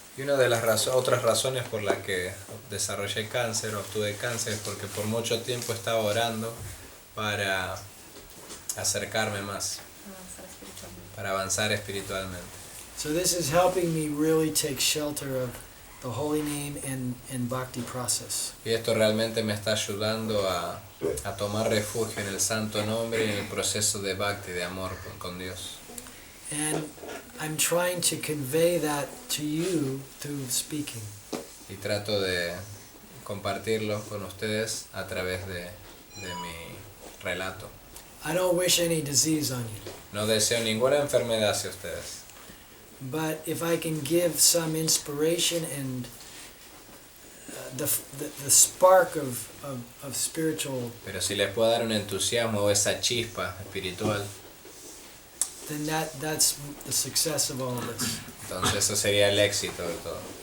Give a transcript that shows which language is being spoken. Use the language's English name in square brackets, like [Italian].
[Spanish] Y una de las otras razones por las que desarrollé cáncer, obtuve cáncer, es porque por mucho tiempo estaba orando para acercarme más, para avanzar espiritualmente. [English] So this is helping me really take shelter of the holy name and bhakti process. [Spanish] Y esto realmente me está ayudando a tomar refugio en el santo nombre y en el proceso de bhakti, de amor con Dios. [English] And I'm trying to convey that to you through speaking. [Spanish] Y trato de compartirlo con ustedes a través de mi relato. [English] I don't wish any disease on you. [Spanish] No deseo ninguna enfermedad hacia ustedes. [English] But if I can give some inspiration and the spark of spiritual, [Spanish] Pero si les puedo dar un entusiasmo o esa chispa espiritual, [English] then that's the success of all of this. [Spanish] entonces eso sería el éxito de todo.